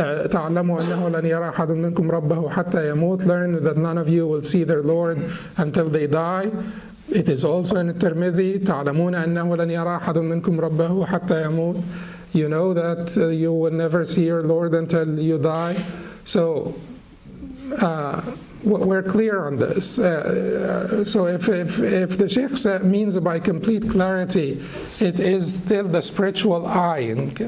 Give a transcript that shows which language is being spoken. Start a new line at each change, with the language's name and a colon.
Arabic: تعلموا أنه لن يرى أحد منكم ربه حتى يموت.
English: Learn that none of you will see their Lord until they die. It is also in Tirmidhi,
Arabic: تعلمون أنه لن يرى أحد منكم ربه حتى يموت.
English: You know that you will never see your Lord until you die. So we're clear on this. So if the Shaykh means by complete clarity, it is still the spiritual eyeing.